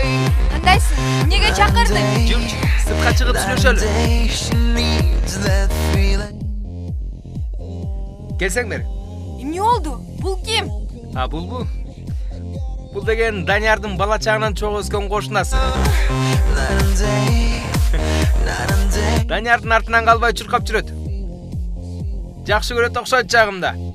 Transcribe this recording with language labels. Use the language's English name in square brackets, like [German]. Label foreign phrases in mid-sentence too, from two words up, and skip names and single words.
[Kyrgyz] Кандайсың? Эмнеге чакырдың? Сыртка чыгып сүйлөшөлү. [English] She needs that feeling. [Kyrgyz] Келсеңдер. Эмне болду? Бул ким? Бул деген Даниярдын бала чагынан чогуу өскөн кошунасы. Даниярдын артынан калбай чуркап жүрөт. Жакшы көрөт окшойт жагымда.